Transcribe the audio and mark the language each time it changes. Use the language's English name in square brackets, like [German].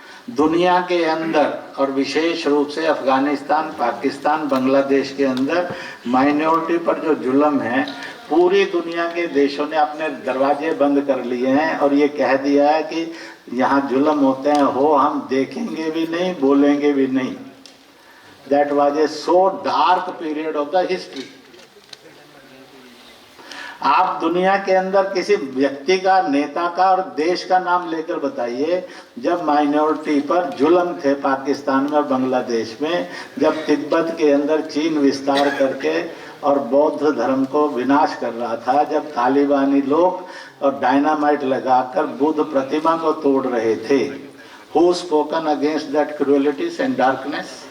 [Hindi] दुनिया के अंदर और विशेष रूप से अफगानिस्तान, पाकिस्तान, बांग्लादेश के अंदर माइनॉरिटी पर जो जुल्म है, पूरी दुनिया के देशों ने अपने दरवाजे बंद कर लिए हैं और ये कह दिया है कि यहाँ जुल्म होते हैं, हो हम देखेंगे भी नहीं, बोलेंगे भी नहीं। [English] That was a so dark period of the history. [Hindi] आप दुनिया के अंदर किसी व्यक्ति का, नेता का और देश का नाम लेकर बताइए जब माइनॉरिटी पर जुल्म थे पाकिस्तान में और बांग्लादेश में, जब तिब्बत के अंदर चीन विस्तार करके और बौद्ध धर्म को विनाश कर रहा था, जब तालिबानी लोग और डायनामाइट लगाकर बुद्ध प्रतिमा को तोड़ रहे थे। [English] Who spoken against that cruelties and darkness?